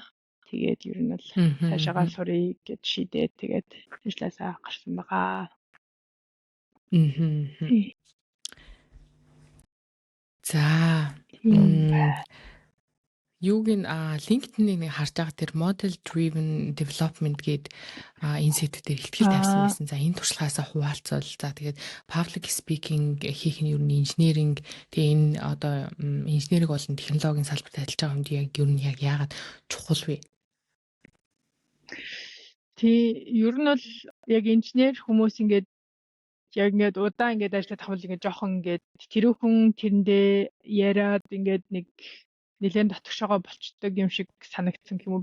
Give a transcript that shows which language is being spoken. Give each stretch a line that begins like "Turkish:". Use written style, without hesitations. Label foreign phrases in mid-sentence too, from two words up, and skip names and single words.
Mongolian: Тэгээд ер нь бол цаашаа сурыг гэж шийдээд тэгээд ажлаасаа гарсан байгаа. За юуг нь LinkedIn-ийг нэг харж байгаа тэр
English: model driven development
Mongolian: гээд энэ сэдвээр ихтгэл тавьсан байсан. За энэ туршлагаасаа хуваалцвал за тэгээд
English: public speaking
Mongolian: хийх нь ер нь engineering тэгээ энэ одоо инженерийг болон технологийн салбарт ажиллаж байгаа хүнд яг ер нь яг яагаад чухал вэ? Ер нь бол яг инженер хүмүүс ингээд яг ингээд удаан ингээд ажиллаад тавал ингээд жоохон ингээд тэрүүхэн тэрэндээ яриад ингээд нэг нэлээд дотгошоогоо болчдөг юм шиг санагдсан юм уу?